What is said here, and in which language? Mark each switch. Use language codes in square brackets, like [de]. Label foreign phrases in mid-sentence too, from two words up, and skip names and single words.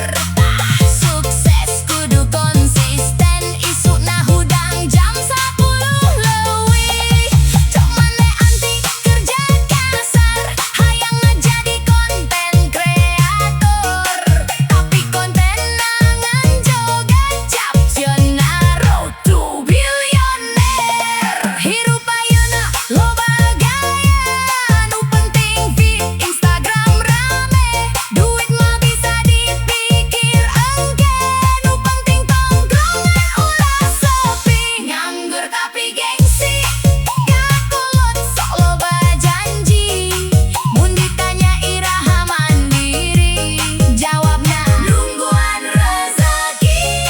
[su] Sukses kudu konsisten, isuna hudang jam 10 leuwih. Cok maneh anti [id] kerja kasar, [su] hayang ngajadi konten kreator, tapi kontenna nganjogan captionna [en] road to billionaire. [su] Hirup ayeuna loba gaya, nu penting feed Instagram rame, duit mah bisa dipikir engke, nu penting tongkrongan ulah sepi. Nganggur tapi gengsi, kakolot sok loba janji, mun ditanya iraha mandiri, jawabna nungguan rezeki.